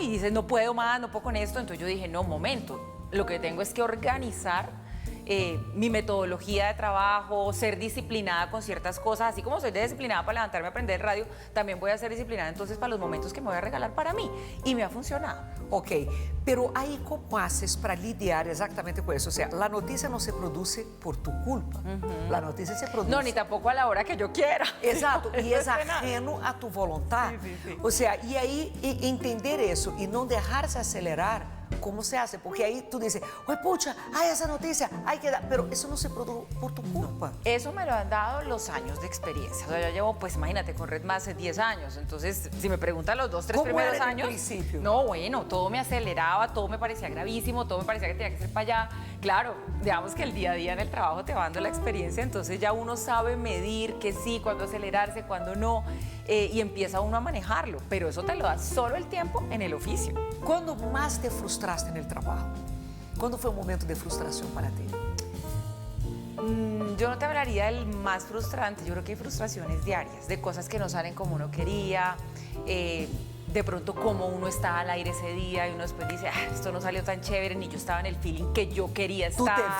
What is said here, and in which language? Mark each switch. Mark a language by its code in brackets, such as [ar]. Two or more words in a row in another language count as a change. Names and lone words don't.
[es] Y dices, no puedo más, no puedo con esto. Entonces yo dije, no, momento, lo que tengo es que organizar mi metodología de trabajo, ser disciplinada con ciertas cosas, así como soy disciplinada para levantarme a aprender el radio, también voy a ser disciplinada entonces para los momentos que me voy a regalar para mí. Y me ha funcionado. Ok, pero aí como haces para lidiar [pt] exatamente com isso? Ou seja, a notícia não se produz por tu culpa. A notícia se produz... [es] No, ni tampoco a la hora que yo quiera. [pt] Exato, e é [es] Eso es penal. ajeno a tu vontade. Sí. [pt] Ou seja, e aí entender isso e não deixar-se acelerar, [es] como se hace? Porque aí tu dices, oi, pucha, hay essa notícia, hay que dar, pero eso no se produce por tu culpa. Eso me lo han dado los años de experiencia. O sea, yo llevo, pues imagínate, con Red más de 10 años. Entonces, si me preguntan los 2, 3 ¿Cómo primeros era en el años. principio? No, bueno, todo me aceleraba, todo me parecía gravísimo, todo me parecía que tenía que ser para allá. Claro, digamos que el día a día en el trabajo te va dando la experiencia, entonces ya uno sabe medir que sí, cuándo acelerarse, cuándo no, y empieza uno a manejarlo. Pero eso te lo da solo el tiempo en el oficio. [pt] Quando mais te frustraste no trabalho? Quando foi um momento de frustração para ti? [es] Yo no te hablaría del más frustrante, yo creo que hay frustraciones diarias, de cosas que no salen como uno quería, de pronto como uno está al aire ese día y uno después dice, esto no salió tan chévere, ni yo estaba en el feeling que yo quería ¿Tú estar.